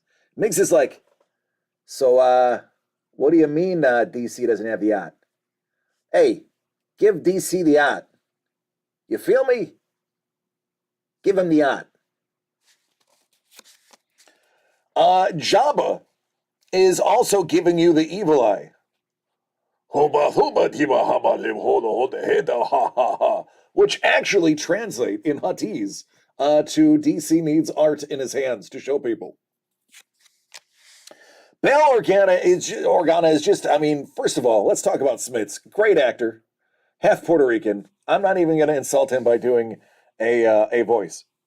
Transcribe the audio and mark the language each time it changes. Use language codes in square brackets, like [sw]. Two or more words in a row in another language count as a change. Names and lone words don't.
[en] Miggs is like, so, what do you mean DC doesn't have the art? Hey, give DC the art. You feel me? Give him the art. Jabba is also giving you the evil eye. Hoba hoba tiba haba lim hoda hoda heda ha ha ha, which actually translate in Huttese to DC needs art in his hands to show people. Bail Organa is just, I mean, first of all, let's talk about Smits. Great actor, half Puerto Rican. I'm not even going to insult him by doing a voice.